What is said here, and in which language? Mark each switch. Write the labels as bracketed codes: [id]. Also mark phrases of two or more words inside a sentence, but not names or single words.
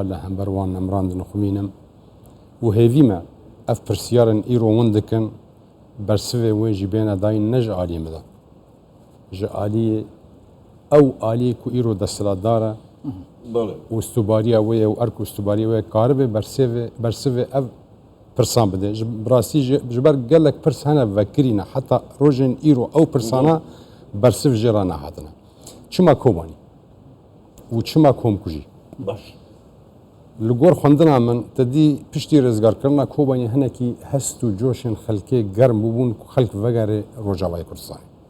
[ku] لە هەمبەر وان ئەمراندن خومینم و هێڤیمە ئەف پرسیارن ئیرۆ ون دکن بەرسڤێ وێژی بێنە داین نە ژە ئالیە مەدا ژە ئالیە ئەو ئالیە کو ئیرۆ دەسەڵاتدارە وستوباریە وەیە و ئەرک وستوباری وەیە کاربێ بەرسڤێ ئەv پرسان بدێ بڕاستی ji ber gelek pirs hene vekirîne heta rojên îro ew pirsana bersiv jê re nehatine. Çima kobanî û çima komkujî? Baş. Li gor xwendina min te dî piştî rêzgarkirina kobanî hinekî hest û coşên xelkê germ bûbûn ku xelk vegerê Rojavayê Kurdistanê.